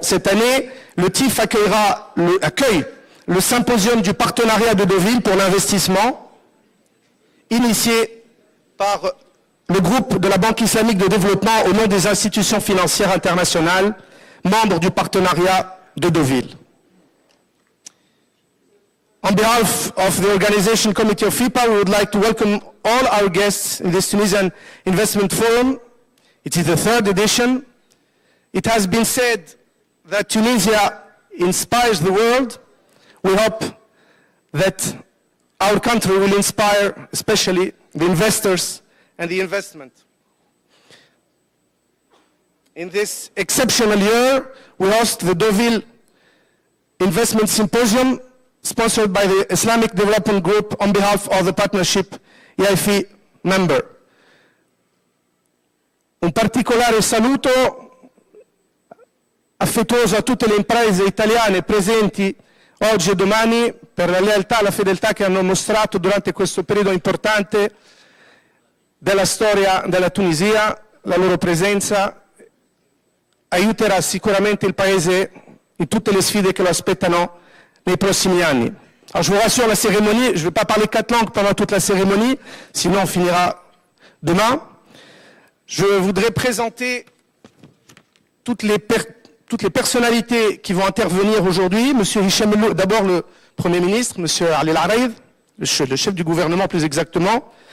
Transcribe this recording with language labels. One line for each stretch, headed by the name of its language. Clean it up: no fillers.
French: Cette année, le TIF accueille le symposium du partenariat de Deauville pour l'investissement, initié par le groupe de la Banque islamique de développement au nom des institutions financières internationales, membres du partenariat de Deauville.
English: On behalf of the Organization Committee of FIPA, we would like to welcome all our guests in this Tunisian Investment Forum. It is the third edition. It has been said that Tunisia inspires the world. We hope that our country will inspire especially the investors and the investment. In this exceptional year, we host the Deauville Investment Symposium, sponsored by the Islamic Development Group on behalf of the partnership IAFI member.
Italian: Un particolare saluto affettuoso a tutte le imprese italiane presenti oggi e domani per la lealtà e la fedeltà che hanno mostrato durante questo periodo importante della storia della Tunisia. La loro presenza aiuterà sicuramente il Paese in tutte le sfide che lo aspettano
French: les prochains années. Alors je vous rassure, la cérémonie, je ne vais pas parler 4 langues pendant toute la cérémonie, sinon on finira demain. Je voudrais présenter toutes les personnalités qui vont intervenir aujourd'hui. Monsieur Hicham Elloumi, d'abord le Premier ministre, Monsieur Ali El-Araïd, le chef du gouvernement plus exactement.